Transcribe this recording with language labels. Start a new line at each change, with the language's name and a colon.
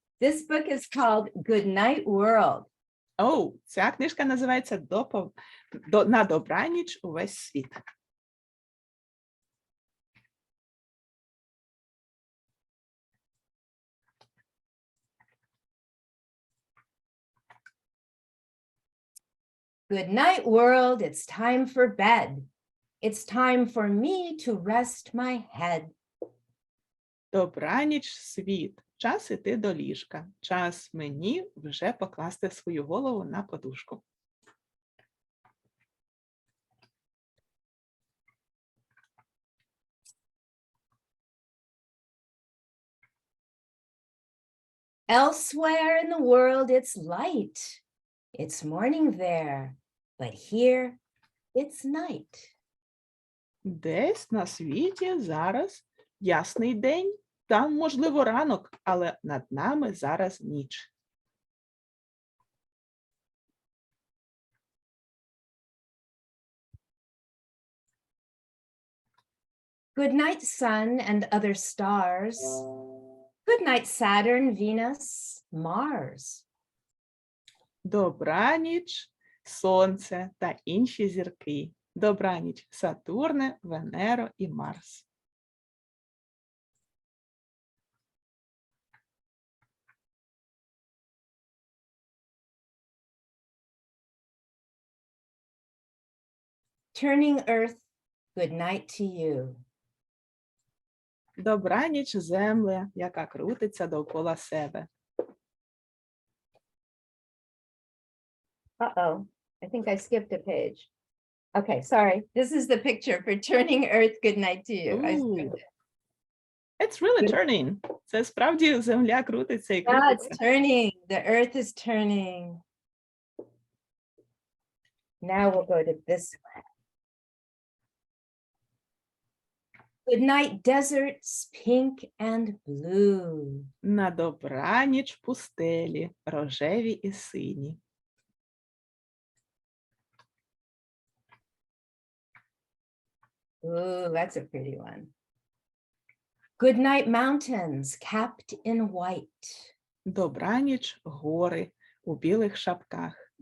English: This book is called Good Night World.
Ukrainian: Oh, ця книжка називається «На добраніч увесь світ».
English: Good night, world. It's time for bed. It's time for me to rest my head.
Ukrainian: Добраніч, світ. Час іти до ліжка. Час мені вже покласти свою голову на подушку.
English: Elsewhere in the world, it's light. It's morning there, but here it's night.
Ukrainian: Десь на світі зараз ясний день. Там, можливо, ранок, але над нами зараз ніч.
English: Good night, sun and other stars. Good night, Saturn, Venus, Mars.
Ukrainian: Добраніч, Сонце та інші зірки. Добраніч, Сатурне, Венеро і Марс.
English: Turning earth, good night to you.
Ukrainian: Добраніч, земле, яка крутиться довкола себе.
English: Uh-oh, I think I skipped a page. Okay, sorry. This is the picture for turning earth, good night to you. I Ooh. skipped it. It's really turning.
Ukrainian: Це справді земля крутиться і
English: Yeah, it's
Ukrainian: крутиться.
English: turning. The earth is turning. Now we'll go to this one. Good night, deserts, pink and blue.
Ukrainian: На добраніч пустелі, рожеві і сині.
English: Ooh, that's a pretty one. Good night, mountains, capped in white.
Ukrainian: Добраніч, гори у білих шапках.